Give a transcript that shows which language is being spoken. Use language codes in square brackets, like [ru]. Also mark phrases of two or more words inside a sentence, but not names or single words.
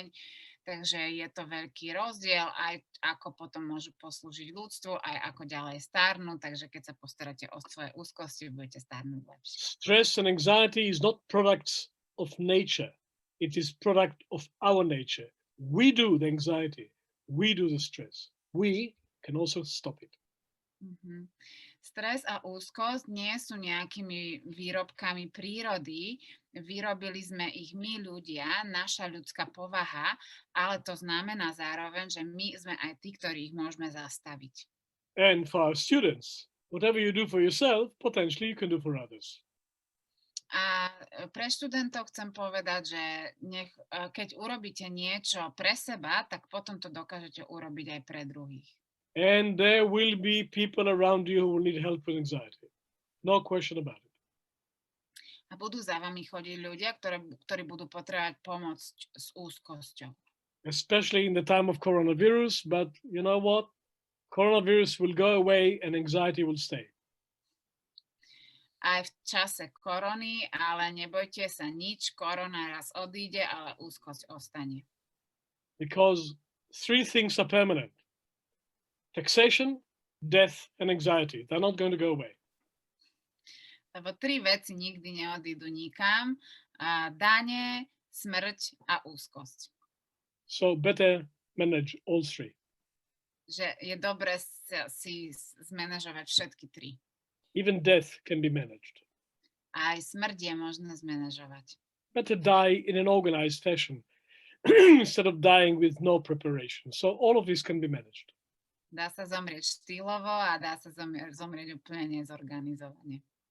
[sk] Takže je to veľký rozdiel aj ako potom môžu poslúžiť ľudstvu, aj ako ďalej starnú. Takže keď sa postaráte o svoje úzkosti, budete starnúť lepšie. [en] Stress and anxiety is not products of nature. It is product of our nature. We do the anxiety. We do the stress. We can also stop it. Mm-hmm. [sk] Stres a úzkosť nie sú nejakými výrobkami prírody. Vyrobili sme ich my ľudia, naša ľudská povaha, ale to znamená zároveň, že my sme aj tí, ktorí ich môžeme zastaviť. [en] And for our students, whatever you do for yourself, potentially you can do for others. [sk] A pre študentov chcem povedať, že keď urobíte niečo pre seba, tak potom to dokážete urobiť aj pre druhých. [en] And there will be people around you who will need help with anxiety. No question about it. [sk] A budú za vami chodiť ľudia, ktorí budú potrebovať pomoc s úzkosťou. [en] Especially in the time of coronavirus, but you know what? Coronavirus will go away and anxiety will stay. [sk] Aj v čase korony, ale nebojte sa nič, korona raz odíde, ale úzkosť ostane. [en] Because three things are permanent. Taxation, death, and anxiety. They're not going to go away. [sk] Lebo tri veci nikdy neodídu nikam. Dane, smrť a úzkosť. [en] So better manage all three. [sk] Že je dobre si zmanéžovať všetky tri. [en] Even death can be managed. [sk] Aj smrť je možné zmanéžovať. [en] Better die in an organized fashion instead of dying with no preparation. So all of this can be managed. [sk] Dá sa zomrieť štýlovo a dá sa zomrieť úplne nezorganizovane.